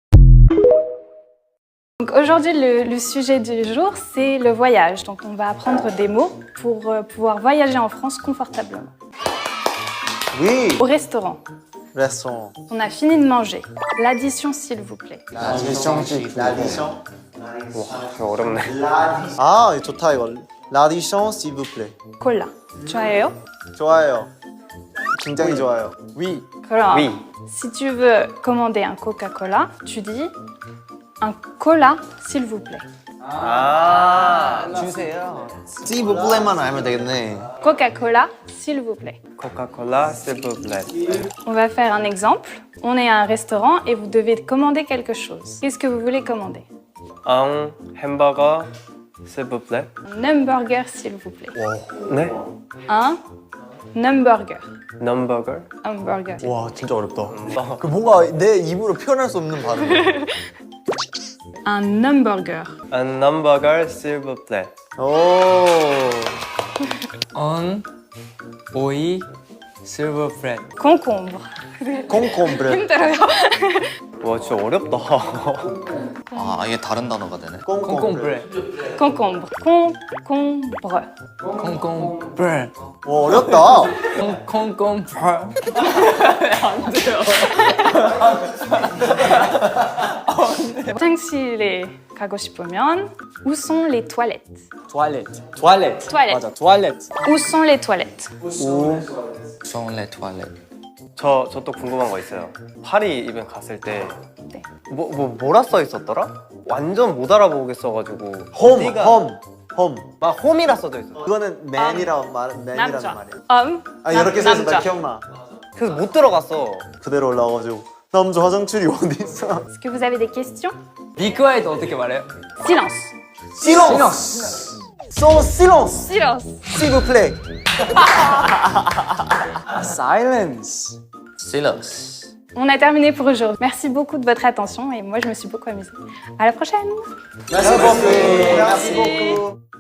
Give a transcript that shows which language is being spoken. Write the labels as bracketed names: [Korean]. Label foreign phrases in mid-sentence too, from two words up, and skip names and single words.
[French] Donc aujourd'hui, le sujet du jour, c'est le voyage. Donc on va apprendre des mots pour pouvoir voyager en France confortablement. Oui. Au restaurant. Restaurant. On a fini de manger. L'addition, s'il vous plaît. l'addition. [Korean] 와, 어렵네. 아, 좋다 이거. [French] l'addition, s'il vous plaît. Cola. [Korean] 좋아해요? 좋아요. 굉장히 좋아요. [French] Oui. [Korean] 그럼, [French] Oui. si tu veux commander un Coca-Cola, tu dis un cola, s'il vous plaît. [Korean] 아, 주세요. [French] s'il vous plaît [Korean] 만 알면 되겠네. [French] Coca-Cola, s'il vous plaît. Coca-Cola, s'il vous plaît. On va faire un exemple. On est à un restaurant et vous devez commander quelque chose. Qu'est-ce que vous voulez commander? Un hamburger, s'il vous plaît. Un hamburger, s'il vous plaît. [Korean] 네? [French] Un hamburger. hamburger. hamburger. [Korean] 와, 진짜 어렵다. 그 뭔가 내 입으로 표현할 수 없는 발음. [French] Un hamburger. Un hamburger, s'il vous plaît. 오. Un 오이, s'il vous plaît. Concombre. concombre. [Korean] 힘들어요. 와, 진짜 어렵다. 아, 아예 다른 단어가 되네. [French] concombre. Concombre. Concombre. concombre. [Korean] 와, 어렵다. concombre. 안 돼요. 화장실에 가고 싶으면 [French] où sont les toilettes? toilette. toilette. Toilette. [Korean] 맞아, toilette. [French] Où sont les toilettes? Où sont les toilettes? [Korean] 저 또 궁금한 거 있어요. 파리 이벤트 갔을 때 뭐라 써 있었더라? 완전 못 알아보겠어가지고 홈. 막 홈이라 써져 있어. 그거는 맨이라는 말이야. 아, 이렇게 써 있어. 나 기억나. 그래서 못 들어갔어. 그대로 올라와가지고 남자 화장실이 어디 있어? [French] Est-ce que vous avez des questions? [English] Be quiet [Korean] 어떻게 말해요? [French] Silence. silence. So silence. Silence. S'il vous plaît. Silence. Silence. On a terminé pour aujourd'hui. Merci beaucoup de votre attention et moi je me suis beaucoup amusée. À la prochaine. Merci beaucoup. Merci beaucoup.